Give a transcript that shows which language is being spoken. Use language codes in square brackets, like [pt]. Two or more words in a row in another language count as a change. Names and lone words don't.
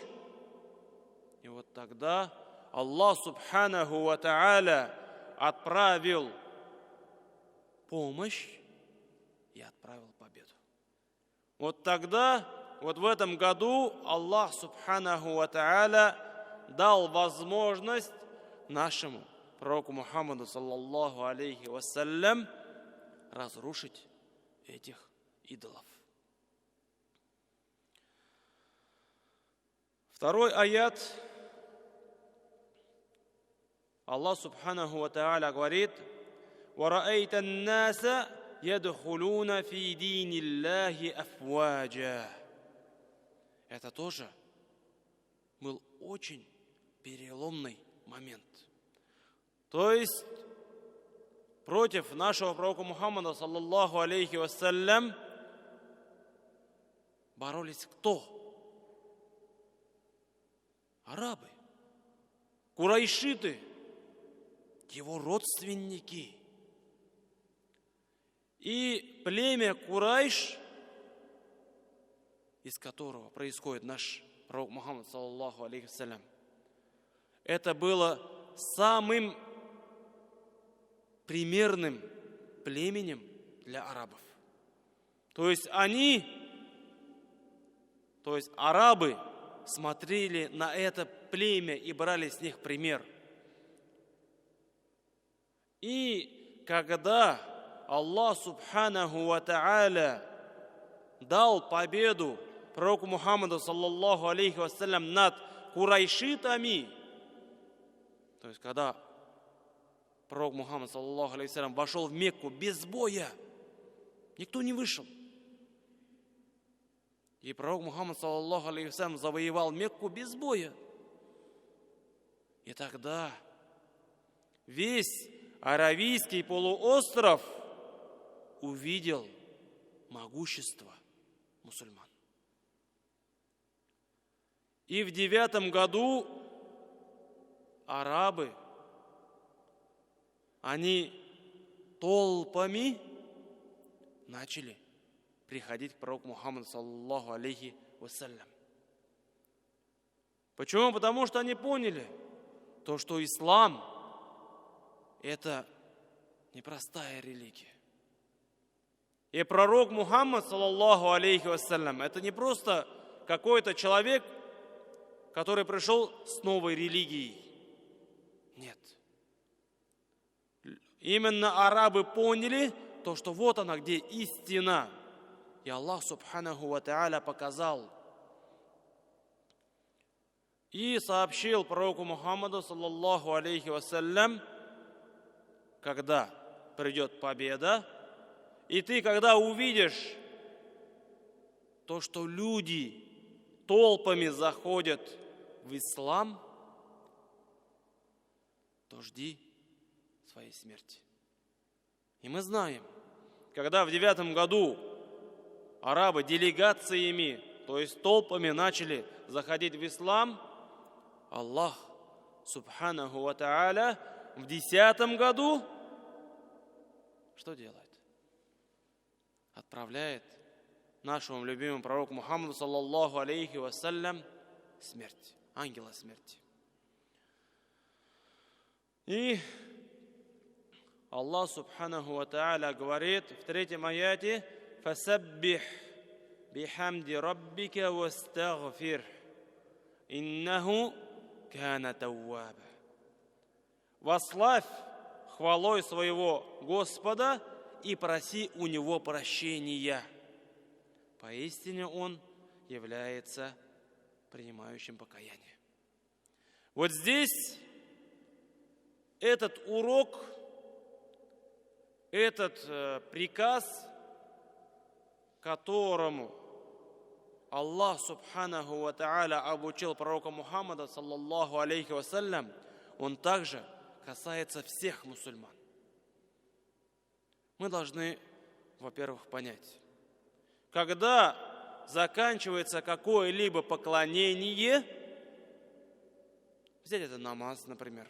[ru] И вот тогда Аллах [ar] سبحانه وتعالى [ru] отправил помощь и отправил победу. Вот тогда вот в этом году Аллах [ar] سبحانه وتعالى [ru] дал возможность нашему пророку Мухаммаду, [ar] صلى الله عليه وسلم, [ru] разрушить этих идолов. Второй аят. [ar] الله سبحانه وتعالى говорит: وَرَأَيْتَ النَّاسَ يَدْخُلُونَ فِي دِينِ اللَّهِ أَفْوَاجًا. [ru] Это тоже был очень переломный момент. То есть против нашего пророка Мухаммада, [ar] صلى الله عليه وسلم, [ru] боролись кто? Арабы, курайшиты, его родственники. И племя Курайш, из которого происходит наш пророк Мухаммад, [ar] صلى الله عليه وسلم, [ru] это было самым примерным племенем для арабов. То есть арабы смотрели на это племя и брали с них пример. И когда Аллах [ar] سبحانه وتعالى [ru] дал победу пророку Мухаммаду, [ar] صلى الله عليه وسلم, [ru] над курайшитами, то есть когда пророк Мухаммад, [ar] صلى الله عليه وسلم, [ru] вошел в Мекку без боя, никто не вышел. И пророк Мухаммад, [ar] صلى الله عليه وسلم, [ru] завоевал Мекку без боя. И тогда весь Аравийский полуостров увидел могущество мусульман. И в 9 году арабы, они толпами начали приходить к пророку Мухаммаду, [ar] صلى الله عليه وسلم. [ru] Почему? Потому что они поняли, то, что ислам – это непростая религия. И пророк Мухаммад, [ar] صلى الله عليه وسلم, [ru] это не просто какой-то человек, который пришел с новой религией. Нет. Именно арабы поняли то, что вот она, где истина. И Аллах [ar] سبحانه وتعالى [ru] показал и сообщил пророку Мухаммаду, [ar] صلى الله عليه وسلم, [ru] когда придет победа, и ты, когда увидишь то, что люди толпами заходят в ислам, то жди своей смерти. И мы знаем, когда в 9 году арабы делегациями, то есть толпами, начали заходить в ислам, Аллах [ar] سبحانه وتعالى [ru] в 10 году что делает? Отправляет нашему любимому пророку Мухаммаду, [ar] صلى الله عليه وسلم, [ru] смерть, ангела смерти. И Аллах [ar] سبحانه وتعالى [ru] говорит в 3 аяте: [ar] «فسبح بحمد ربك واستغفر إنه كان توابا». [ru] Восславь хвалой своего Господа и проси у Него прощения. Поистине Он является принимающим покаяние. Вот здесь этот урок, этот приказ, которому Аллах [ar] سبحانه وتعالى [ru] обучил пророка Мухаммада, [ar] صلى الله عليه وسلم, [ru] он также касается всех мусульман. Мы должны, во-первых, понять, когда заканчивается какое-либо поклонение, взять это намаз, например.